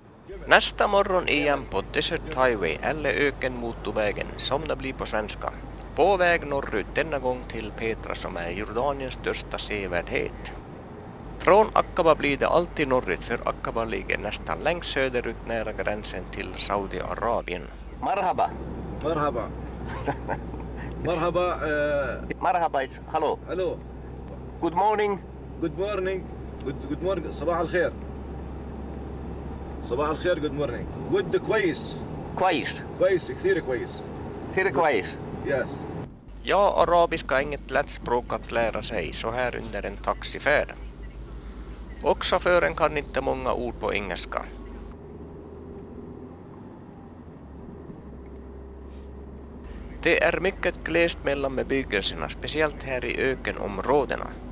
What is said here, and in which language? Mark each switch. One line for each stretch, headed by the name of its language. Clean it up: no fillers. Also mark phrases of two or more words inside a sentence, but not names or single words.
Swedish: Nästa morgon igen på Desert Highway eller ökenmotorvägen som det blir på svenska. På väg norrut denna gång till Petra som är Jordaniens största sevärdhet. Från Aqaba blir det alltid norrut för Aqaba ligger nästan längst söderut nära gränsen till Saudiarabien.
Arabic: Marhaba. مرحبا مرحبا Marhaba,
English: it's hello.
Arabic: الو
English: Good morning. good morning good morning
Arabic: صباح الخير صباح الخير
English: good morning good كويس
Arabic: كويس. كويس كثير كويس
Swedish: Ser det كويس?
English: yes
Swedish: Ja, arabiska är inget lätt språk att lära sig så här under en taxifärd. Och chauffören kan inte många ord på engelska. Det är mycket glest mellan bebyggelserna, speciellt här i ökenområdena.